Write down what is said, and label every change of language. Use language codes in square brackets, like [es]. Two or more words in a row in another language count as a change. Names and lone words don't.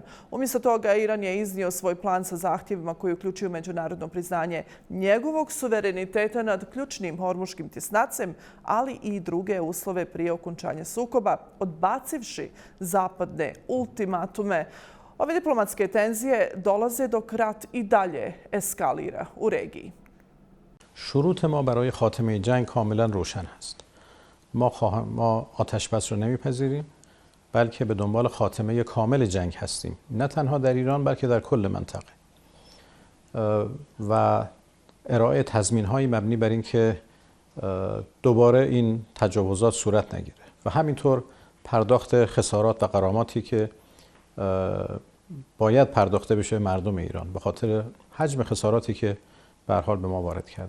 [bs] Umjesto toga, Iran je iznio svoj plan sa zahtjevima koji uključuju međunarodno priznanje njegovog suvereniteta nad ključnim Hormuškim tjesnacem, ali i druge uslove prije okončanja sukoba, odbacivši zapadne ultimatume. Ove diplomatske tenzije dolaze dok rat i dalje eskalira u regiji. [fa] شروط ما برای خاتمه جنگ کاملا روشن است. ما آتش بس رو نمیپذیریم، بلکه به دنبال خاتمه کامل جنگ هستیم. نه تنها در ایران بلکه در کل منطقه. و ارائه تضمین‌های مبنی بر اینکه دوباره این تجاوزات صورت نگیره و همینطور پرداخت خسارات و غراماتی که باید پرداخته بشه مردم ایران به خاطر حجم خساراتی که به هر حال به ما وارد کرده.